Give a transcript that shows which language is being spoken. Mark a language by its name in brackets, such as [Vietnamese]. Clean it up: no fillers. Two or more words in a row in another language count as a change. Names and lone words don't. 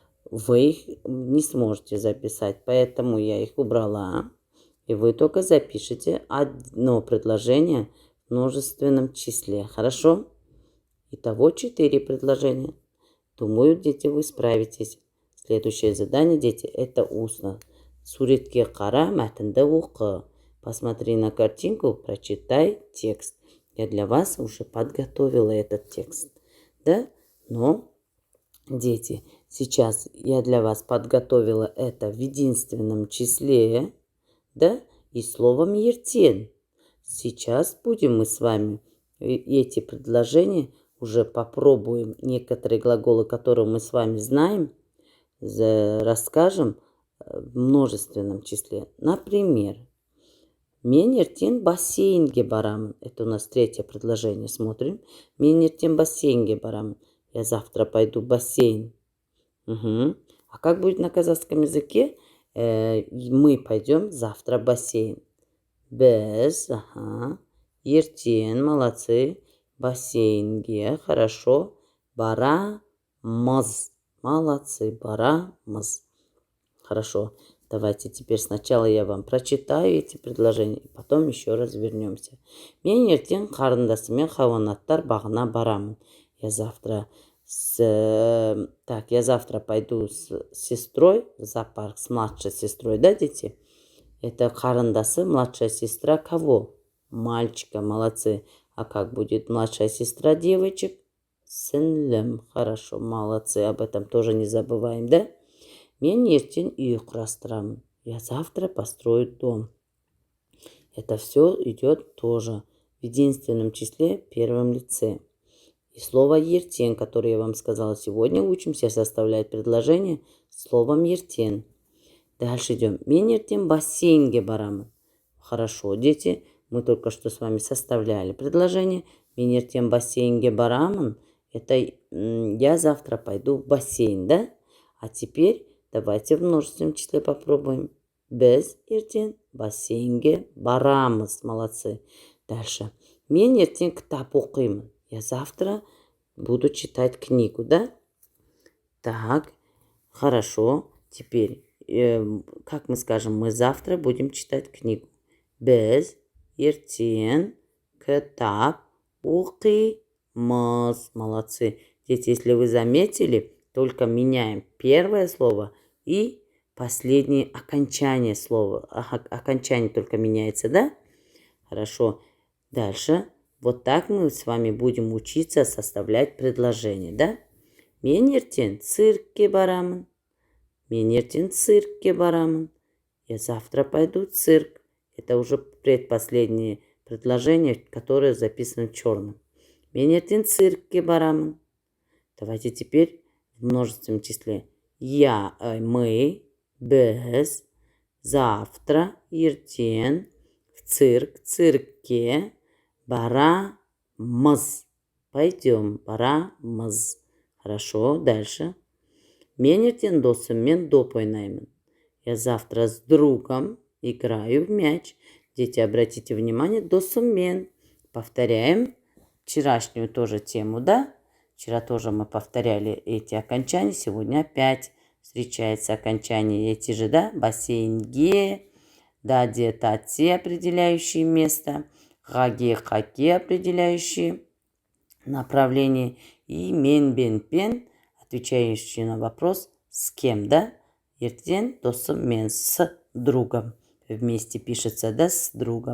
[Russian] вы их не сможете записать, поэтому я их убрала. И вы только запишите одно предложение в множественном числе. Хорошо? Итого 4 предложения. Думаю, дети, вы справитесь. Следующее задание, дети, это устно. [Kazakh] Суретке қара, мәтінді оқы. [Russian] Посмотри на картинку, прочитай текст. Я для вас уже подготовила этот текст. Да? Но, дети, сейчас я для вас подготовила это в единственном числе, да, и словом ертен. Сейчас будем мы с вами эти предложения уже попробуем. Некоторые глаголы, которые мы с вами знаем, расскажем в множественном числе. Например, [Kazakh] мен ертең бассейнге барамын. [Russian] Это у нас третье предложение. Смотрим. [Kazakh] Мен ертең бассейнге барамын. [Russian] Я завтра пойду в бассейн. Угу. А как будет на казахском языке? Мы пойдем завтра в бассейн. [Kazakh] Без, ага. Ертең, молодцы. Бассейнге, хорошо. Барамыз. [Russian] Молодцы, барамыз. Хорошо. Давайте теперь сначала я вам прочитаю эти предложения, и потом еще раз вернемся. [Kazakh] Мен ертең қарындасыммен хайуанаттар бағына барамын. [Russian] Я завтра пойду с сестрой в зоопарк, с младшей сестрой, да, дети? Это қарындасы, младшая сестра кого? Мальчика, молодцы. А как будет младшая сестра девочек? Сіңлім. Хорошо, молодцы. Об этом тоже не забываем, да? [Kazakh] Мен ертең үй құрастырамын. [Russian] Я завтра построю дом. Это все идет тоже в единственном числе, первом лице. И слово ертең, которое я вам сказала сегодня, учимся составлять предложение словом ертең. Дальше идем. [Kazakh] Мен ертең бассейнге барамын. [Russian] Хорошо, дети, мы только что с вами составляли предложение. [Kazakh] Мен ертең бассейнге барамын. [Russian] Это я завтра пойду в бассейн, да? А теперь давайте в множественном числе попробуем. [Kazakh] Біз ертең бассейнге барамыз. [Russian] Молодцы. Дальше. [Kazakh] Мен ертең кітап оқимын. [Russian] Я завтра буду читать книгу, да? Так, хорошо. Теперь, как мы скажем, мы завтра будем читать книгу. [Kazakh] Біз ертең кітап оқимыз. [Russian] Молодцы. Дети, если вы заметили, только меняем первое слово и последнее окончание слова. Окончание только меняется, да? Хорошо. Дальше. Вот так мы с вами будем учиться составлять предложения, да? [Kazakh] Мен ертең циркке барамын. Мен ертең циркке барамын. [Russian] Я завтра пойду в цирк. Это уже предпоследнее предложение, которое записано черным. [Kazakh] Мен ертең циркке барамын. [Russian] Давайте теперь в множественном числе. Мы, біз, завтра, ертең, в цирк, [Kazakh] циркке, барамыз. [Russian] Пойдем, барамыз. Хорошо, дальше. [Kazakh] Мен ертең досыммен доп ойнаймын. [Russian] Я завтра с другом играю в мяч. Дети, обратите внимание, досыммен. Повторяем вчерашнюю тоже тему, да? Вчера тоже мы повторяли эти окончания. Сегодня опять встречается окончание эти же, да? [Kazakh] Бассейнге, даде, тате, [Russian] определяющие место. Хаге, хаке, определяющие направление. [Kazakh] И мен, бен, пен, [Russian] отвечающие на вопрос с кем, да? [Kazakh] Ертең досыммен, [Russian] с другом. Вместе пишется, да, с другом.